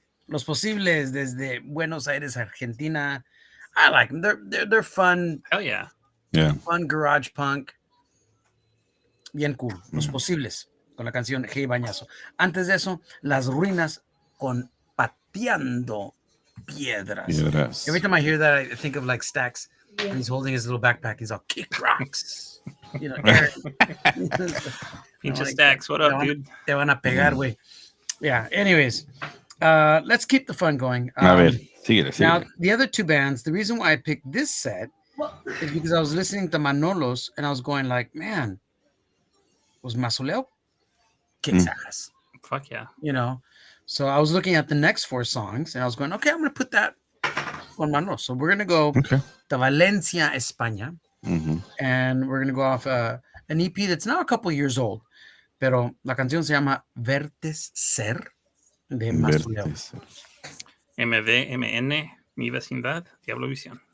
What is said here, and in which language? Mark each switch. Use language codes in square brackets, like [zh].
[es] Los Posibles desde Buenos Aires, Argentina. [en] I like them. They're fun. Hell yeah. Yeah. Fun garage punk. [es] Bien cool. Los Posibles con la canción Hey Bañazo. Antes de eso, Las Ruinas con Pateando Piedras. [en] Every time I hear that, I think of like Stax. And he's holding his little backpack. He's all kick rocks. You know, Aaron. Pinche Stax, what up, dude? [es] Te van a pegar, güey. Yeah. [en] Anyways, let's keep the fun going. [es] Síguele. [en] Now, the other two bands, the reason why I picked this set is because I was listening to Manolos and I was going like, man, was Masoleo kicks ass. Fuck yeah. You know? So I was looking at the next four songs and I was going, okay, I'm going to put that on Manolos. So we're going to go to Valencia, España. And we're going to go off an EP that's now a couple years old. [es] Pero la canción se llama Vertes Ser de Masoleo. MVMN, Mi Vecindad, Diablo Visión.